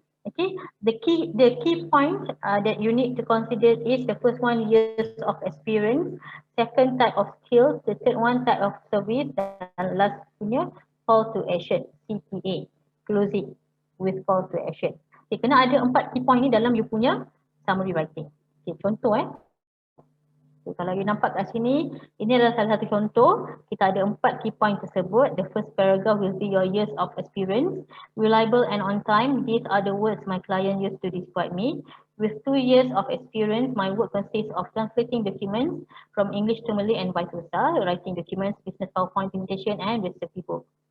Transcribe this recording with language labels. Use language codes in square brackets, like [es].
[en] Okay, the key point that you need to consider is the first one, years of experience, second type of skills, the third one type of service, dan last punya call to action, CTA. Closing with call to action. [ms] Okay, kena ada 4 key point ni dalam you punya summary writing. Okay, contoh okay, kalau you nampak kat sini, ini adalah salah satu contoh. Kita ada 4 key point tersebut. [en] The first paragraph will be your years of experience. Reliable and on time. These are the words my client used to describe me. With 2 years of experience, my work consists of translating documents from English to Malay and vice versa, writing documents, business PowerPoint presentation and recipe book.